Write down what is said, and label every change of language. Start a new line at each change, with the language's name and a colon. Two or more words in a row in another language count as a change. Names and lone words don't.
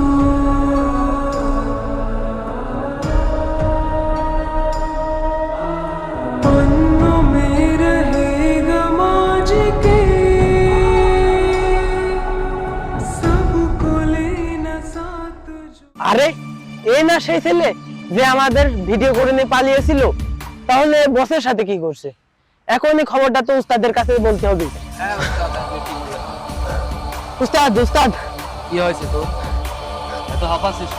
Hindi: पन्नों में रहेगा माजी के सबको लेना साथ जो।
Bangla: আরে এই না সেই ছেলে যে আমাদের ভিডিও করে নিয়ে পালিয়েছিল? তাহলে বসের সাথে কি করছে? এখনই খবরটা তো উস্তাদের কাছে বলতে হবে। উস্তাদ, উস্তাদ, কি হয়েছে তোর? এত হাঁপাচ্ছিস কেন?